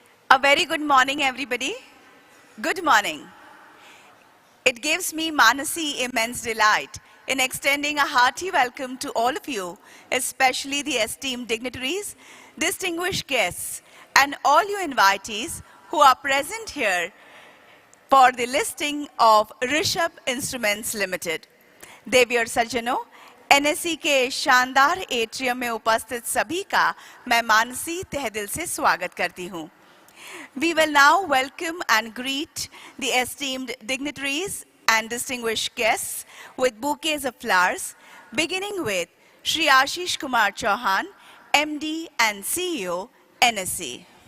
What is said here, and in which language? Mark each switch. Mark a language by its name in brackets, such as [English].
[English] A very good morning, everybody. Good morning. It gives me, Manasi, immense delight in extending a hearty welcome to all of you, especially the esteemed dignitaries, distinguished guests, and all you invitees who are present here for the listing of Rishabh Instruments Limited. [Hindi] देवियर सज्जनों, NSE के शानदार atrium में उपस्थित सभी का मैं मानसी तहे दिल से स्वागत करती हूँ. [English] We will now welcome and greet the esteemed dignitaries and distinguished guests with bouquets of flowers, beginning with Shri Ashish Kumar Chauhan, MD and CEO, NSE.